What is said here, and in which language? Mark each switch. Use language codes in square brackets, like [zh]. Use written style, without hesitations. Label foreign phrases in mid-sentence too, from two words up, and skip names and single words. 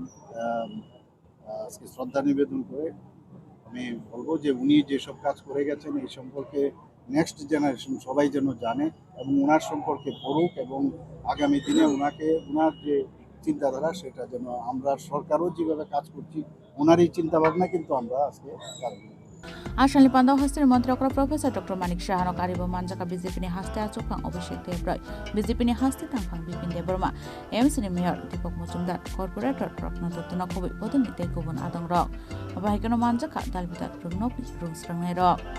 [bn] আজকে শ্রদ্ধা নিবেদন করে আমি বলবো যে উনি যেসব কাজ করে গেছেন এই সম্পর্কে [en] next generation [bn] সবাই যেন জানে এবং ওনার সম্পর্কে পড়ুক এবং আগামী দিনে ওনাকে ওনার যে চিন্তাধারা সেটা যেন আমরা সরকারও যেভাবে কাজ করছি ওনার এই চিন্তাভাবনা কিন্তু আমরা আজকে কাজ করি। [trp] Ashan Lipanda Hostel Montreal Professor Dr. Manik Shahano Karibo Manjaka BJP ni haste achokang Abhishek Debroy BJP ni haste tangkang Bipin Deborma MC ni Mayor Deepak Mujumdar Corporator Ratnatotna Kobe Bodon Nite Kubun Adang Rock Abahikano Manjaka Dalbitat Runopi Rumsrangai Rock